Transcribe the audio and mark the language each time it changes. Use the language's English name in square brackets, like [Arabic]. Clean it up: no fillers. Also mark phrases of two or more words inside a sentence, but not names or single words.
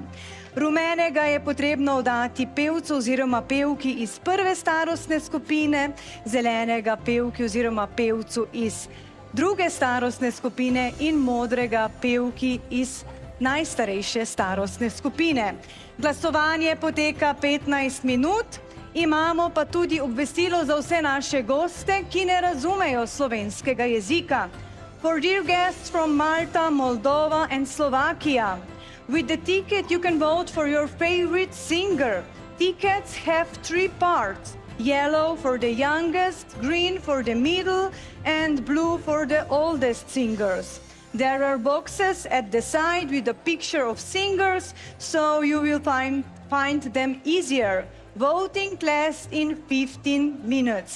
[Slovenian] Rumenega je potrebno oddati pevcu oziroma pevki iz prve starostne skupine, zelenega pevki oziroma pevcu iz druge starostne skupine in modrega pevki iz najstarejše starostne skupine. Glasovanje poteka 15 minut, imamo pa tudi obvestilo za vse naše goste, ki ne razumejo slovenskega jezika. [English] For dear guests from Malta, Moldova and Slovakia, with the ticket you can vote for your favorite singer. Tickets have 3 parts: yellow for the youngest, green for the middle, and blue for the oldest singers. There are boxes at the side with a picture of singers, so you will find them easier. Voting lasts in 15 minutes.